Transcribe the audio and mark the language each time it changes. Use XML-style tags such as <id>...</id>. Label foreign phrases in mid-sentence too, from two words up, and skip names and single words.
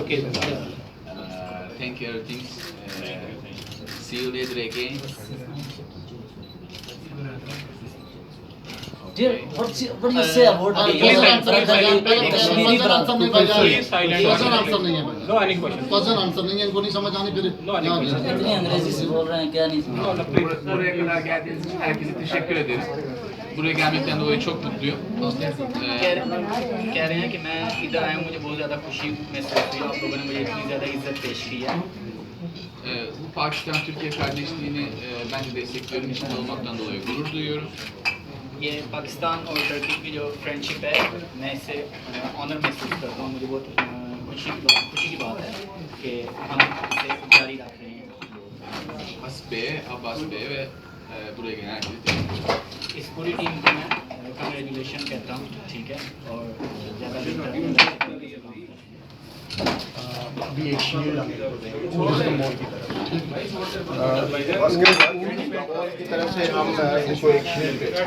<en>Thank you everything. See you later again. Dear, what do you say about the Kashmiri brother? No any question. Question answer</en> <hi>नहीं है, इनको नहीं समझ आनी फिर। इतनी अंग्रेजी से बोल रहे हैं, क्या नहीं समझ?</hi> <tr>Buraya kadar geldiğiniz için herkese teşekkür ederiz. Buraya gelmekten dolayı çok mutluyum.</tr> <hi>कह रहे हैं कि मैं इधर आया हूँ, मुझे बहुत ज़्यादा खुशी महसूस हुई, आप लोगों ने मुझे इतनी ज़्यादा इज्जत पेश की है।</hi> <tr>Bu Pakistan-Türkiye kardeşliğini ben de destekliyorum. İçinde olmaktan dolayı gurur duyuyorum.</tr> <hi>ये पाकिस्तान और टर्की की जो फ्रेंडशिप है, मैं इससे ऑनर महसूस करता हूँ। मुझे बहुत खुशी की बात है कि हम इसे जारी रख रहे हैं।</hi> <tr>Abbas Bey ve buraya gelen herkese teşekkür ederim.</tr> <hi>इस पूरी टीम को मैं कंग्रेचुलेशन कहता हूँ, ठीक है, और ज़्यादा अभी एक शील्ड ऊज़ इस्तांबुल की तरफ की तरफ से हम इसको एक शील्ड</hi>